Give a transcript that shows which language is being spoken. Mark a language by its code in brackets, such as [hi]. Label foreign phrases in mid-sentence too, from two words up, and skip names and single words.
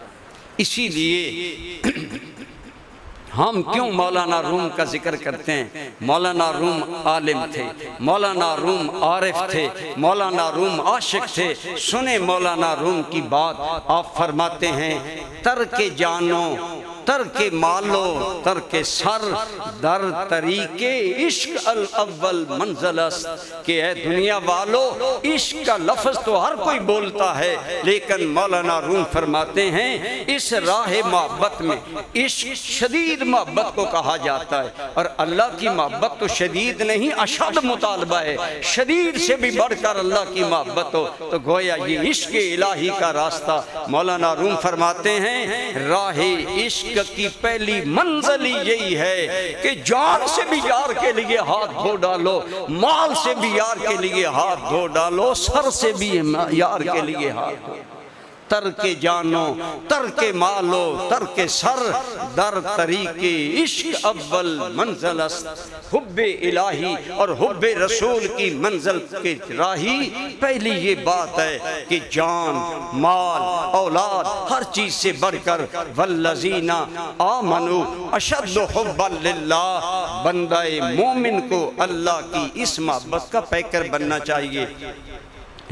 [ur] اسی لیے ہم کیوں مولانا روم کا ذکر کرتے ہیں؟ مولانا روم عالم تھے، مولانا روم عارف تھے، مولانا روم عاشق تھے۔ سنیں مولانا روم کی بات، آپ فرماتے ہیں [fa] ترک جانو ترک مالو ترک سر در طریق عشق الاول منزل است۔ [ur] کہ اے دنیا والو عشق کا لفظ تو ہر کوئی بولتا ہے، لیکن مولانا روم فرماتے ہیں اس راہ محبت میں عشق شدید محبت کو کہا جاتا ہے، اور اللہ کی محبت تو شدید نہیں اشد مطالبہ ہے، شدید سے بھی بڑھ کر اللہ کی محبت ہو۔ تو گویا یہ عشق الہی کا راستہ، مولانا روم فرماتے ہیں راہ عشق کی پہلی منزل یہی ہے کہ جان سے بھی یار کے لیے ہاتھ دھو ڈالو، مال سے بھی یار کے لیے ہاتھ دھو ڈالو، سر سے بھی یار کے لیے ہاتھ دھو۔ [fa] ترک جانو ترک مالو ترک سر در طریق عشق اول منزل است۔ [ur] حب الہی اور حب رسول کی منزل کے راہی پہلی یہ بات ہے کہ جان مال اولاد ہر چیز سے بڑھ کر [ar] والذین آمنوا اشد حبا للہ، [ur] بندہ مومن کو اللہ کی اس محبت کا پیکر بننا چاہیے۔